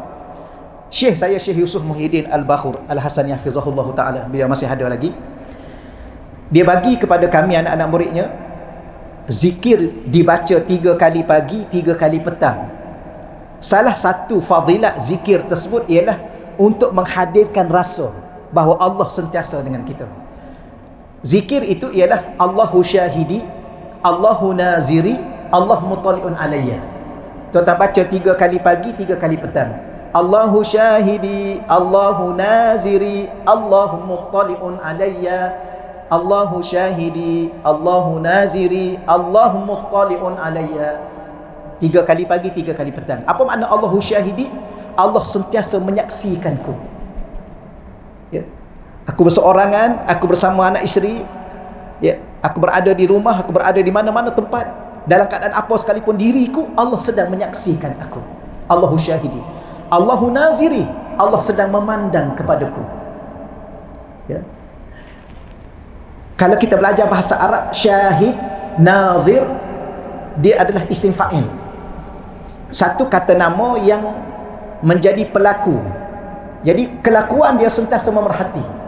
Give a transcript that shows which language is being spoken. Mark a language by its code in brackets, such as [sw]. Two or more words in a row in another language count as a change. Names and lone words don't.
[ms] Syekh saya, Syekh Yusuf Muhyiddin Al-Bakhur Al-Hasan [ar] يحفظه الله تعالى, [ms] beliau masih ada lagi, dia bagi kepada kami anak-anak muridnya, zikir dibaca 3 kali pagi, 3 kali petang. Salah satu fadilat zikir tersebut ialah untuk menghadirkan rasa bahawa Allah sentiasa dengan kita. Zikir itu ialah [ar] الله شهيدي، الله نظيري، الله مطلع علي. [ms] Tuan-tuan baca 3 kali pagi, 3 kali petang. [ar] الله شهيدي، الله نظيري، الله مطلع علي. الله شهيدي، الله نظيري، الله مطلع علي. [ms] 3 kali pagi, 3 kali petang. Apa makna [ar] الله شهيدي? [ms] Allah sentiasa menyaksikanku. Ya. Aku berseorangan, aku bersama anak isteri, ya. Aku berada di rumah, aku berada di mana-mana tempat, dalam keadaan apa sekalipun diriku, Allah sedang menyaksikan aku. [ar] الله شهيدي. الله نظيري, [ms] Allah sedang memandang kepadaku. Ya. Kalau kita belajar bahasa Arab, syahid, nazir, dia adalah [ar] اسم فاعل. [ms] Satu kata nama yang menjadi pelaku. Jadi kelakuan dia sentiasa memerhati.